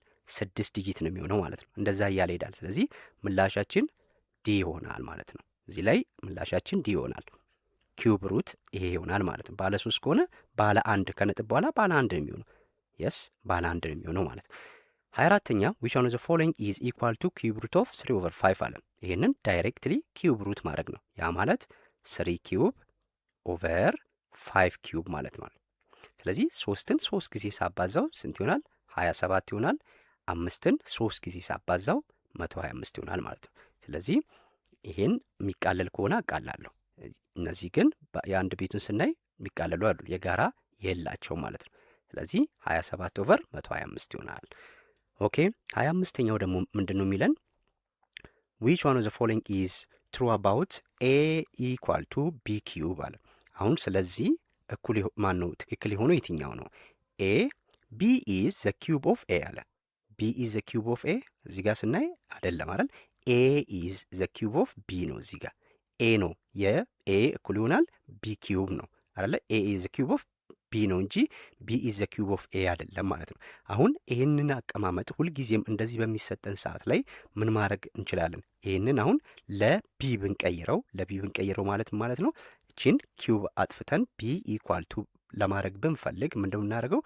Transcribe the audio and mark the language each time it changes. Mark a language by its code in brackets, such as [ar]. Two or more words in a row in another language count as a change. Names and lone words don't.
[am] 6 ዲጂት ነው የሚሆነው ማለት ነው። እንደዛ እያለ ይሄዳል። ስለዚህ ምላሻችን ዲ ይሆናል ማለት ነው። እዚህ ላይ ምላሻችን ዲ ይሆናል። [en] cube root [am] ይሄ ይሆናል ማለት ነው። ባለ 3 ከሆነ ባለ 1 ከነጥብ በኋላ ባለ 1 ነው የሚሆነው። የስ ባለ 1 ነው የሚሆነው ማለት ነው። 24ኛ [en] which one of the following is equal to cube root of 3/5 [am] አለን። ይሄንን ዳይሬክትሊ [en] cube root [am] ማድረግ ነው። ያ ማለት [en] 3 cube over 5 cube [am] ማለት ነው። ስለዚህ 3ን 3 ጊዜ ሳባዛው ስንት ይሆናል? 27 ይሆናል። 5ን 3 ጊዜ ሳባዛው 125 ይሆናል ማለት ነው። ስለዚህ ይሄን የሚቃለል ከሆነ አቃላለሁ። እነዚህ ግን የአንድ ቤቱን ስናይ የሚቃለሉ አሉ፣ የጋራ የላቸው ማለት ነው። ስለዚህ 27 ኦቨር 125 ይሆናል። ኦኬ 25ኛው ደግሞ ምንድን ነው የሚለን? [en] which one of the following is true about a equal to b cube አለ። [am] አሁን ስለዚህ እኩል ማን ነው ትክክል የሆነው የትኛው ነው? [en] a b is the cube of a አለ። b is the cube of a [am] እዚህ ጋር ስናይ አይደለም አይደል? [en] a is the cube of b [am] ነው። እዚህ ጋር a ነው የa እኩል ይሆናል [en] b cube [am] ነው አይደለ? [en] a is the cube of b [am] ነው እንጂ [en] b is the cube of a [am] አይደለም ማለት ነው። አሁን ይህንን አቀማመጥ ሁልጊዜም እንደዚህ በሚሰጠን ሰዓት ላይ ምን ማድረግ እንችላለን? ይህንን አሁን ለቢ ብንቀይረው ማለት ነው እቺን ኪዩብ አጥፍተን [en] b equal to [am] ለማድረግ ብንፈልግ ምንድነው የምናደርገው?